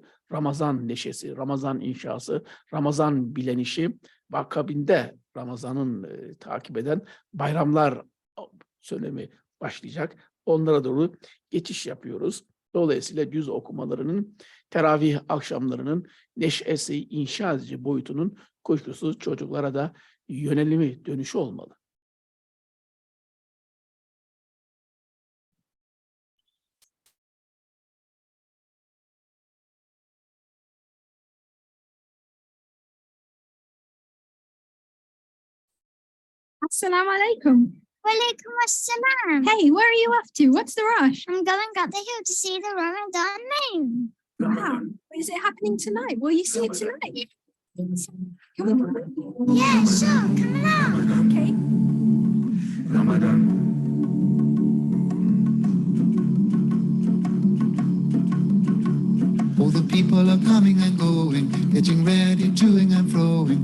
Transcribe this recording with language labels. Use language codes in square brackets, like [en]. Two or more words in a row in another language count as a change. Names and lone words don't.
[tr] Ramazan neşesi, Ramazan inşası, Ramazan bilenişi ve akabinde Ramazan'ın takip eden bayramlar söylemi başlayacak. Onlara doğru geçiş yapıyoruz. Dolayısıyla cüz okumalarının, teravih akşamlarının neşesi, inşa edici boyutunun kuşkusuz çocuklara da yönelimi, dönüşü olmalı. [ar] السلام عليكم. وعليكم السلام. [en] Hey, where are you off to? What's the rush? I'm going up the hill to see the Ramadan moon. Wow. Is it happening tonight? Will you see it tonight? Come on. Yeah, sure. Come along. Okay. All the people are coming and going, getting ready, toing and froing.